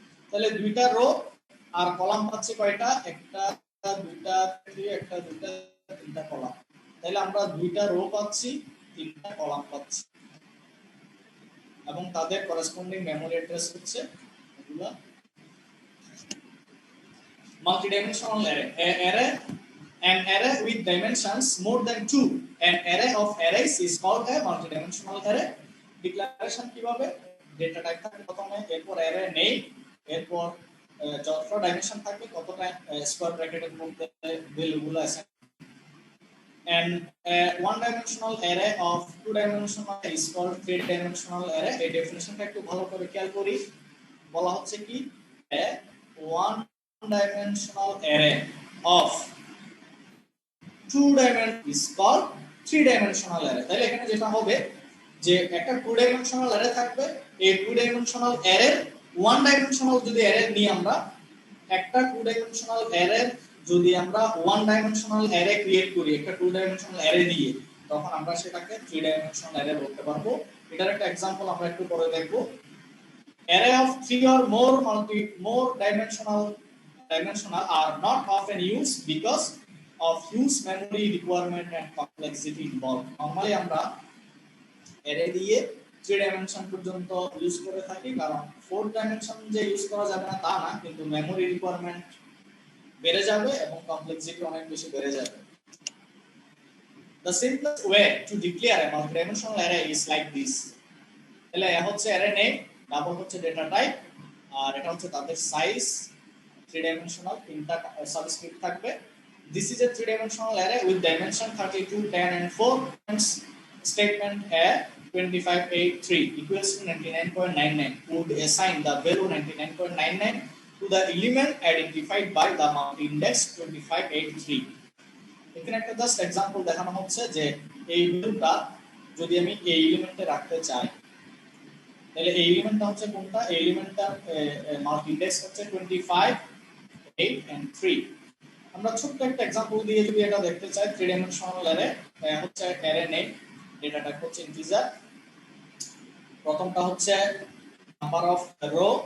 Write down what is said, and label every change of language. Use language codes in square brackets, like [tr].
[bn] তাহলে দুইটা রো আর কলাম পাচ্ছি কয়টা? একটা, দুইটা, একটা, দুইটা, তিনটা কলাম। তাহলে আমরা দুইটা রো পাচ্ছি, তিনটা কলাম পাচ্ছি, এবং তাদের করেসপন্ডিং মেমোরি অ্যাড্রেস হচ্ছে এগুলা। [en] Multidimensional array. An array with dimensions more than 2. An array of arrays is called a multidimensional array. [bn] Declaration কিভাবে? ডেটা টাইপ থাকে প্রথমে, এরপর অ্যারে নেম, এরপর যত ডাইমেনশন থাকবে ততটা স্কয়ার ব্র্যাকেটের মধ্যে ভ্যালুগুলো assign. [en] And a one-dimensional array of two-dimensional is called three-dimensional array. [bn] এই ডেফিনিশনটা একটু ভালো করে খেয়াল করি। বলা হচ্ছে কি, [en] a one-dimensional array of two-dimensional is called three-dimensional array. [bn] তাহলে এখানে যেটা হবে যে একটা two-dimensional array থাকবে, এই two-dimensional array one-dimensional যদি array নিই আমরা, একটা two-dimensional array যদি আমরা ওয়ান ডাইমেনশনাল অ্যারে ক্রিয়েট করি একটা টু ডাইমেনশনাল অ্যারে দিয়ে, তখন আমরা সেটাকে থ্রি ডাইমেনশনাল অ্যারে বলতে পারবো। এটার একটা एग्जांपल আমরা একটু পরে দেখব। [en] Array of three or more dimensional are not often used because of huge memory requirement and complexity involved. [bn] Normally আমরা অ্যারে দিয়ে থ্রি ডাইমেনশন পর্যন্ত ইউজ করে থাকি, কারণ ফোর ডাইমেনশন যে ইউজ করা যাবে না তা না, কিন্তু মেমোরি রিকোয়ারমেন্ট বেড়ে যাবে এবং কমপ্লেক্সিটি অনেক বেশি বেড়ে যাবে। [en] The simplest way to declare a multidimensional array is like this. [bn] তাহলে এ হচ্ছে অ্যারে নেম, ডাবল হচ্ছে ডেটা টাইপ, আর এটা হচ্ছে তাদের সাইজ, থ্রি ডাইমেনশনাল, তিনটা সাবস্ক্রিপ্ট থাকবে। [en] This is a three dimensional array with dimension 32, 10 and 4. Statement A 2583 equals to 99.99 would assign the value 99.99 to the element identified by the index 2583. [bn] এখানে একটা just example দেখানো হচ্ছে যে এই ভ্যালুটা যদি আমি এই এলিমেন্টে রাখতে চাই, তাহলে এই এলিমেন্টটা হচ্ছে কোনটা? এই এলিমেন্টটা মাল্টি ইন্ডেক্স হচ্ছে 25, 8 and 3। আমরা ছোট্ট একটা एग्जांपल দিয়ে যদি এটা দেখতে চাই, থ্রি ডাইমেনশনাল অ্যারে হচ্ছে অ্যারে নেম, ডেটা টাইপ হচ্ছে ইন্টিজার, প্রথমটা হচ্ছে নাম্বার অফ রো।